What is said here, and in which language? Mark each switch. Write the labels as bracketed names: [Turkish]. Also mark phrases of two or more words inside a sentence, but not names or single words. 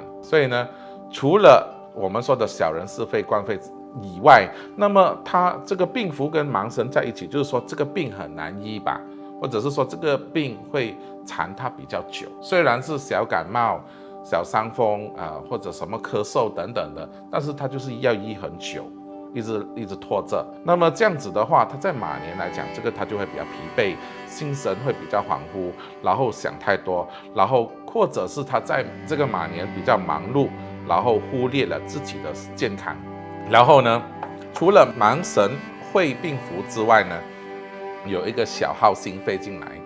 [Chinese] 所以呢，除了我們說的小人是非官非以外，那麼他這個病符跟芒神在一起，就是說這個病很難醫吧，或者是說這個病會纏他比較久。雖然是小感冒、小傷風或者什麼咳嗽等等的，但是他就是要醫很久，一直拖着。那麼這樣子的話，他在馬年來講，這個他就會比較疲憊，心神會比較恍惚，然後想太多，然後或者是他在這個馬年比較忙碌，然後忽略了自己的健康。然後呢，除了芒神会病符之外呢，有一個小耗星飛進來。